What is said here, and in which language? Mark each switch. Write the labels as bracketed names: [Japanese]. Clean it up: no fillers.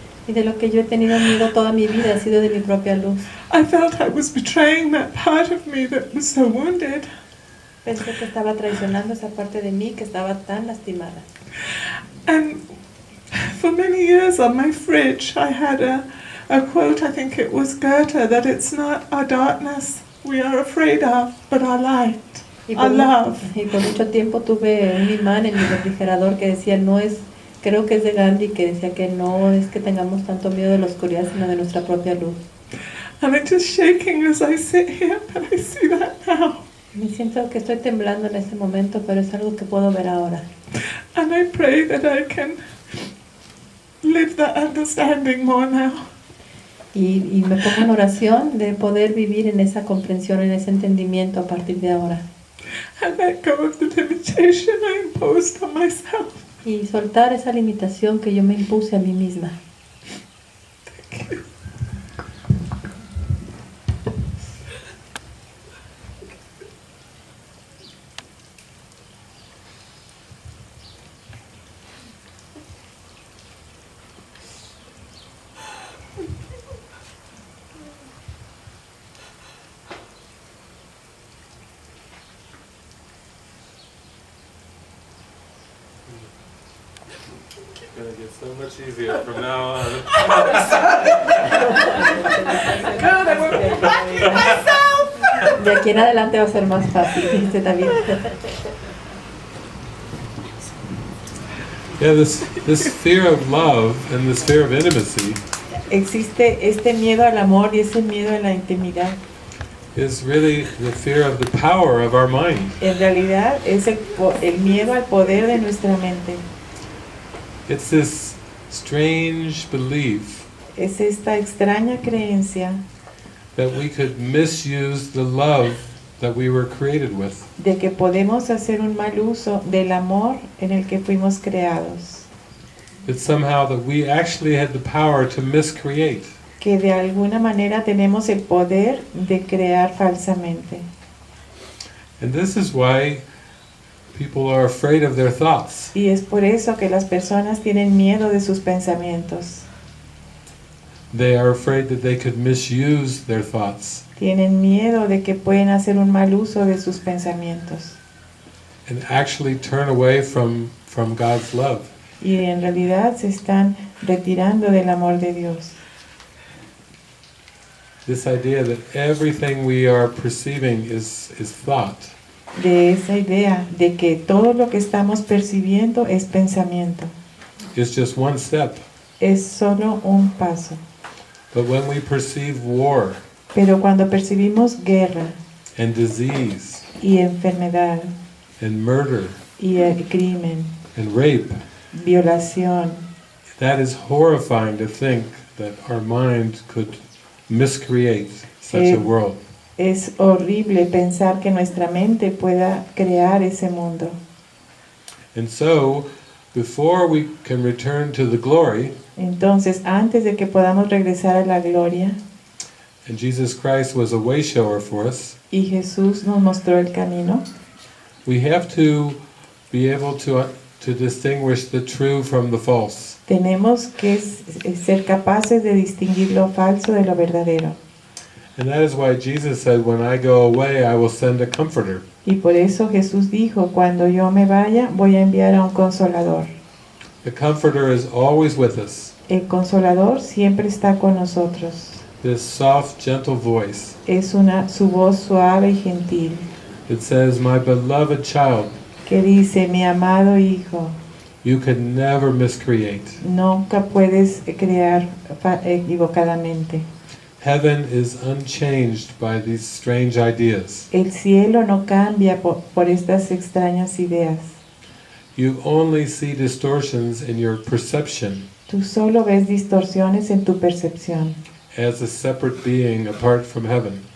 [Spanish] Y de lo que yo he tenido miedo toda mi vida ha sido de mi propia luz. [English] I felt I was betraying that part of me that was so wounded. [Spanish] Pensé que estaba traicionando esa parte de mí que estaba tan lastimada. [English] And for many years on my fridge, I had a quote, I think it was Goethe, that it's not our darkness we are afraid of, but our light, our love. [Spanish] Y por mucho tiempo tuve un imán en mi refrigerador que decía, no es, creo que es de Gandhi, que decía que no es que tengamos tanto miedo de la oscuridad, sino de nuestra propia luz. [English] And it is shaking as I sit here, but I see that now. [Spanish] Me siento que estoy temblando en este momento, pero es algo que puedo ver ahora. [English] And I pray that I can live that understanding more now. [Spanish] Y me pongo en oración de poder vivir en esa comprensión, en ese entendimiento a partir de ahora. [English] And let go of the limitation I imposed on myself. [Spanish] Y soltar esa limitación que yo me impuse a mí misma. [English] Thank you. It's gonna get so much easier from now on. God, I won't be backing myself. [Spanish] De aquí en adelante va a ser más fácil, dice David. [English] Yeah, this fear of love and this fear of intimacy [Spanish] Existe este miedo al amor y ese miedo a la intimidad. [English] is really the fear of the power of our mind. [Spanish] En realidad es el miedo al poder de nuestra mente. [English] It's this strange belief [Spanish] Es esta extraña creencia [English] that we could misuse the love that we were created with. [Spanish] de que podemos hacer un mal uso del amor en el que fuimos creados. [English] It's somehow that we actually had the power to miscreate. [Spanish] Que de alguna manera tenemos el poder de crear falsamente. [English] And this is why people are afraid of their thoughts. [Spanish] Y es por eso que las personas tienen miedo de sus pensamientos. [English] They are afraid that they could misuse their thoughts [Spanish] Tienen miedo de que pueden hacer un mal uso de sus pensamientos. [English] and actually turn away from God's love. [Spanish] Y en realidad se están retirando del amor de Dios. [English] This idea that everything we are perceiving is thought. [Spanish] De esa idea de que todo lo que estamos percibiendo es pensamiento. [English] It's just one step. [Spanish] Es solo un paso. [English] But when we perceive war [Spanish] Pero cuando percibimos guerra [English] and disease [Spanish] y enfermedad [English] and murder [Spanish] y el crimen, [English] and rape, [Spanish] violación, [English] that is horrifying to think that our mind could miscreate such a world. [Spanish] es horrible pensar que nuestra mente pueda crear ese mundo. [English] And so, before we can return to the glory, [Spanish] Entonces, antes de que podamos regresar a la gloria, [English] and Jesus Christ was a way shower for us, [Spanish] y Jesús nos mostró el camino, [English] we have to be able to distinguish the true from the false. [Spanish] tenemos que ser capaces de distinguir lo falso de lo verdadero. [English] And that is why Jesus said, when I go away, I will send a comforter. [Spanish] Y por eso Jesús dijo, cuando yo me vaya, voy a enviar a un consolador. [English] The comforter is always with us. [Spanish] El consolador siempre está con nosotros. [English] This soft, gentle voice. [Spanish] Es su voz suave y gentil, [English] It says, my beloved child, [Spanish] que dice, mi amado hijo, [English] you could never miscreate. [Spanish] nunca puedes crear equivocadamente. [English] Heaven is unchanged by these strange ideas. [Spanish] El cielo no cambia por estas extrañas ideas. [English] You only see distortions in your perception [Spanish] Tú solo ves distorsiones en tu percepción, [English] as a separate being apart from heaven.